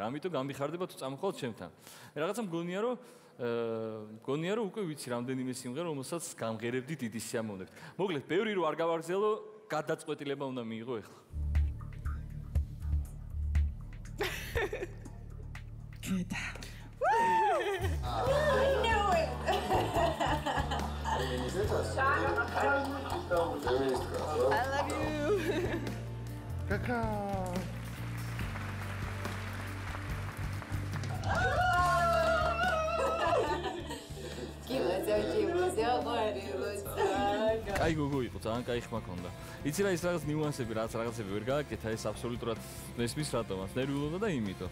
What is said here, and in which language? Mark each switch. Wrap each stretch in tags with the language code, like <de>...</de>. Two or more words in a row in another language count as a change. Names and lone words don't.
<ka>ამიტომ გამიხარდება თუ წამოხვალ ჩემთან. რაღაცა მგონია რომ უკვე ვიცი რამდენიმე სიმღერა, რომელსაც გამღერებდი დიდი სიამოვნებით. მოკლედ, ბევრი რო არ გავაგრძელო, გადაწყვეტილება უნდა მიიღო ახლა. კეთა.</ka> <en>I love you.</en> <ka>კაკა. კაი გოგო იყო, ძალიან კაი ხმა ქონდა. იცი რა ის რაღაც ნიუანსები, რაღაცები ვერ გააკეთა, ეს აბსოლუტურად ნესმის რატომაც ნერვიულობდა და იმითო.</ka>